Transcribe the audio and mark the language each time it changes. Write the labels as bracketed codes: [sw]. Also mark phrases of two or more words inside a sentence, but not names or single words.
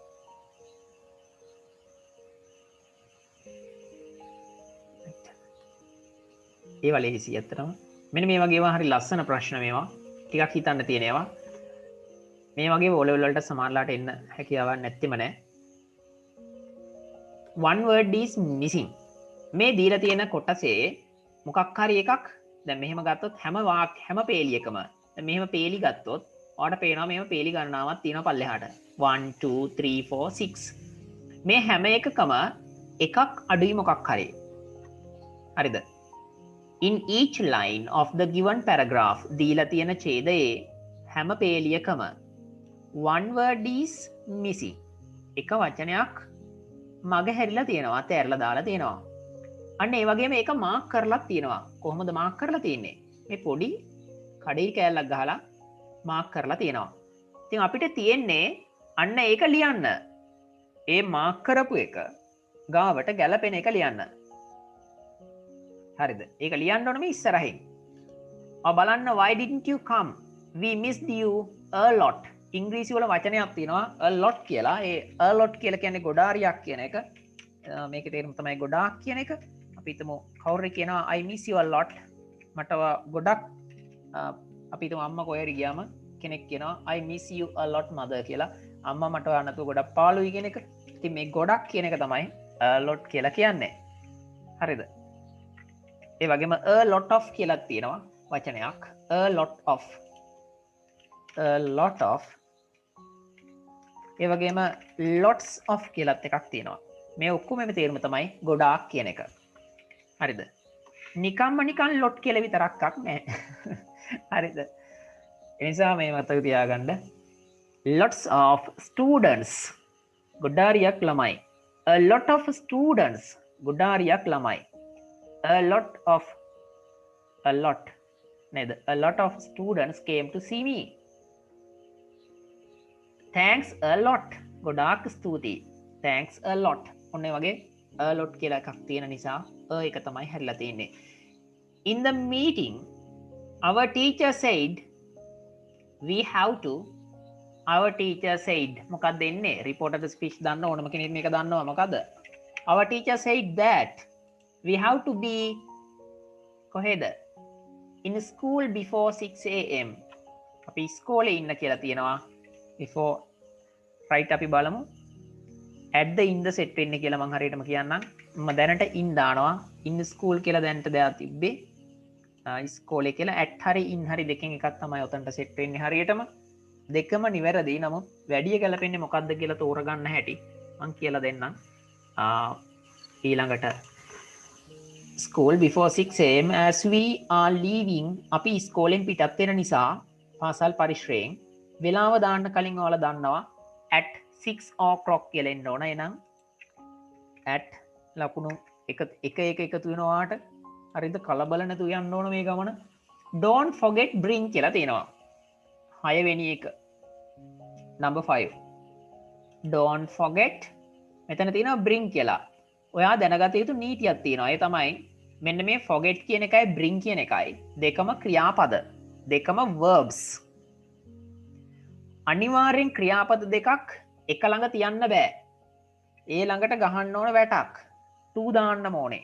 [si] ඒ වලේ හිසි ඇත්තටම මෙන්න මේ වගේ ඒවා හරි ලස්සන ප්‍රශ්න මේවා. ටිකක් හිතන්න තියෙන ඒවා. මේ වගේ O level වලට සමානලාට එන්න හැකියාවක් නැත්තෙම නෑ. [en] one word is missing. [si] මේ දීලා තියෙන කොටසේ මොකක් හරි එකක් දැන් මෙහෙම ගත්තොත් හැම පේලියකම දැන් මෙහෙම පේලි ගත්තොත් ඔයාලට පේනවා මෙහෙම පේලි ගණනාවක් තියෙනවා පල්ලෙහාට 1 2 3 4 6 මේ හැම එකකම එකක් අඩුයි මොකක් හරි. හරිද? [en] In each line of the given paragraph [si] දීලා තියෙන ඡේදයේ හැම පේලියකම [en] one word is missing. [si] එක වචනයක් මග හැරිලා තියෙනවා, තැරලා දාලා තියෙනවා. අන්න ඒ වගේම ඒක මාක් කරලා තියෙනවා. කොහොමද මාක් කරලා තියෙන්නේ? මේ පොඩි කඩේ කෑල්ලක් ගහලා මාක් කරලා තියෙනවා. ඉතින් අපිට තියෙන්නේ අන්න ඒක ලියන්න. ඒ මාක් කරපු එක ගාවට ගැලපෙන එක ලියන්න. හරිද? ඒක ලියන්න ඕනේ මේ ඉස්සරහින්. ඔය බලන්න [en] why didn't you come? We missed you a lot. [si] ඉංග්‍රීසි වල වචනයක් තියෙනවා [en] a lot [si] කියලා. ඒ [en] a lot [si] කියලා කියන්නේ ගොඩාරියක් කියන එක. මේකේ තේරුම තමයි ගොඩාක් කියන එක. අපි හිතමු කවුරු කියනවා [en] I miss you a lot. [si] මට ගොඩක් අපි හිතමු අම්මා කොහේ හරි ගියාම කෙනෙක් කියනවා [en] I miss you a lot mother [si] කියලා. අම්මා මට නැතුව ගොඩක් පාළුයි කියන එක. ඉතින් මේ ගොඩක් කියන එක තමයි [en] a lot [si] කියලා කියන්නේ. හරිද? ඒ වගේම [en] a lot of [si] කියලා තියෙනවා වචනයක්. [en] a lot of [si] ඒ වගේම [en] lots of [si] කියලාත් එකක් තියෙනවා. මේ ඔක්කොම මේ තේරුම තමයි ගොඩාක් කියන එක. හරිද? නිකම්ම නිකන් lot කියලා විතරක් නැහැ. හරිද? ඒ නිසා මේ මතක තියාගන්න. [en] lots of students [si] ගොඩාරියක් ළමයි. [en] a lot of students [si] ගොඩාරියක් ළමයි. [en] a lot of students came to see me. Thanks a lot. [si] ගොඩාක් ස්තුතියි. [en] Thanks a lot. [si] ඔන්න ඒ වගේ [en] a lot [si] කියලා එකක් තියෙන නිසා එක තමයි හැරිලා තියෙන්නේ. [en] In the meeting our teacher said we have to. our teacher said [si] මොකක්ද එන්නේ? [en] reported speech [si] දන්න ඕනම කෙනෙක් මේක දන්නවා මොකද්ද? [en] our teacher said that we have to be [si] කොහෙද? [en] in school before 6 am. [si] අපි ඉස්කෝලේ ඉන්න කියලා තියෙනවා. [en] before right [si] අපි බලමු. [en] at the in the set [si] වෙන්නේ කියලා මම හරියටම කියන්නම්. මම දැනට in දානවා. [en] in school [si] කියලා දැනට දෙයක් තිබ්බේ. ඉස්කෝලේ කියලා at හරි in හරි දෙකෙන් එකක් තමයි උතන්ට set වෙන්නේ හරියටම. දෙකම නිවැරදි. නමුත් වැඩි ගැලපෙන්නේ මොකක්ද කියලා තෝරගන්න හැටි මම කියලා දෙන්නම්. ඊළඟට [en] school before 6 am as we are leaving. [si] අපි ඉස්කෝලෙන් පිටත් වෙන නිසා පාසල් පරිශ්‍රයෙන් වෙලාව දාන්න කලින් ඔයාලා දන්නවා [en] at 6 o'clock [si] කියලා එන්න ඕන. එහෙනම් at ලකුණු එක එකතු වෙනවා ඔයාට. හරිද? කලබල නැතුව යන්න ඕන මේ ගමන. [en] don't forget bring [si] කියලා තියෙනවා. 6 වෙනි එක. [en] number 5. don't forget [si] මෙතන තියෙනවා bring කියලා. ඔයා දැනගත යුතු නීතියක් තියෙනවා. ඒ තමයි මෙන්න මේ forget කියන එකයි bring කියන එකයි දෙකම ක්‍රියාපද. දෙකම verbs. අනිවාර්යෙන් ක්‍රියාපද දෙකක් එක ළඟ තියන්න බෑ. ඒ ළඟට ගහන්න ඕන වැටක් ටූ දාන්න ඕනේ.